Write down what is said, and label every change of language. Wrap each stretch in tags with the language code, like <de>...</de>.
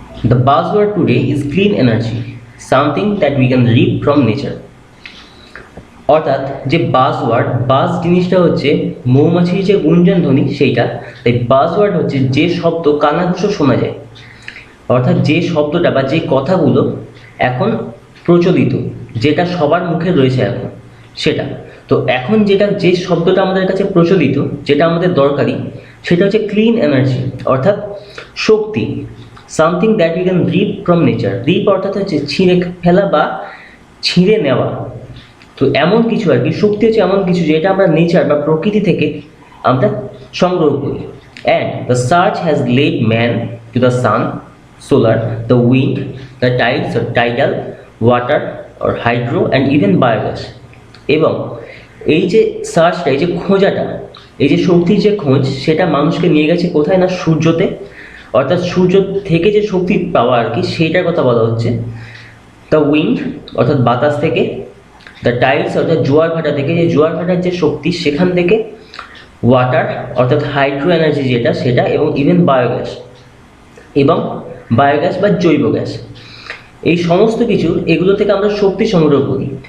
<en>The buzzword today is clean energy, something that we can reap from nature.</en> <bn>অর্থাৎ যে buzzword, বাজ জিনিসটা হচ্ছে মৌমাছির যে গুঞ্জন ধ্বনি সেইটা, তাই বাজওয়ার্ড হচ্ছে যে শব্দ কানাঘুষো শোনা যায়, অর্থাৎ যে শব্দটা বা যে কথাগুলো এখন প্রচলিত, যেটা সবার মুখে রয়েছে এখন সেটা। তো এখন যে শব্দটা আমাদের কাছে প্রচলিত, যেটা আমাদের দরকারি, সেটা হচ্ছে ক্লিন এনার্জি অর্থাৎ শক্তি।</bn> <en>Something that we can reap from nature.</en> <bn>রিপ অর্থাৎ হচ্ছে ছিঁড়ে ফেলা বা ছিঁড়ে নেওয়া। তো এমন কিছু আর কি, শক্তি হচ্ছে এমন কিছু যেটা আমরা নেচার বা প্রকৃতি থেকে আমরা সংগ্রহ করি।</bn> <en>And the search has led man to the sun, solar, the wind, the tides or tidal, water or hydro and even biogas.</en> <bn>এবং এই যে সার্চটা, এই যে খোঁজাটা, এই যে শক্তির যে খোঁজ, সেটা মানুষকে নিয়ে গেছে কোথায় না সূর্যতে, অর্থাৎ সূর্য থেকে যে শক্তি পাওয়া আর কি সেইটার কথা বলা হচ্ছে। দ্য উইন্ড অর্থাৎ বাতাস থেকে, দ্য টাইডস অর্থাৎ জোয়ার ভাটা থেকে, যে জোয়ার ভাটার যে শক্তি সেখান থেকে, ওয়াটার অর্থাৎ হাইড্রো এনার্জি যেটা সেটা, এবং ইভেন বায়োগ্যাস এবং বায়োগ্যাস বা জৈব গ্যাস, এই সমস্ত কিছু এগুলো থেকে আমরা শক্তি সংগ্রহ করি।</bn>